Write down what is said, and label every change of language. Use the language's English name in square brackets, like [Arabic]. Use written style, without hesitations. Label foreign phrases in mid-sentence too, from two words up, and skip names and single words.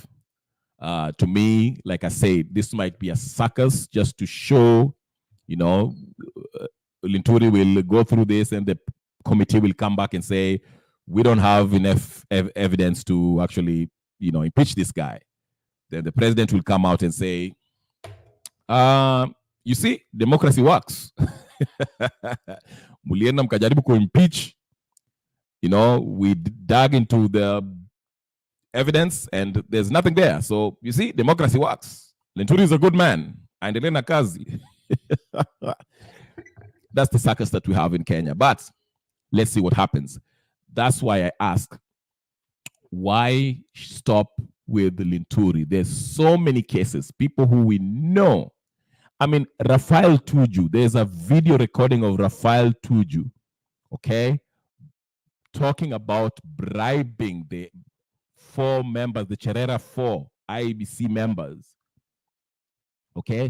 [English] To me, like I said, this might be a circus just to show, Linturi will go through this and the committee will come back and say, we don't have enough evidence to actually, impeach this guy. Then the president will come out and say, you see, democracy works. [Swahili] Mulienda mkajaribu kuimpeach. [English] We dug into the evidence and there's nothing there. So, you see, democracy works. Linturi is a good man. [Swahili] Aendelee na kazi. [English] That's the circus that we have in Kenya. But let's see what happens. That's why I ask, why stop with Linturi? There's so many cases, people who we know. I mean, Rafael Tuju, there's a video recording of Rafael Tuju, okay, talking about bribing the 4 members, the Cherera 4 IEBC members, okay?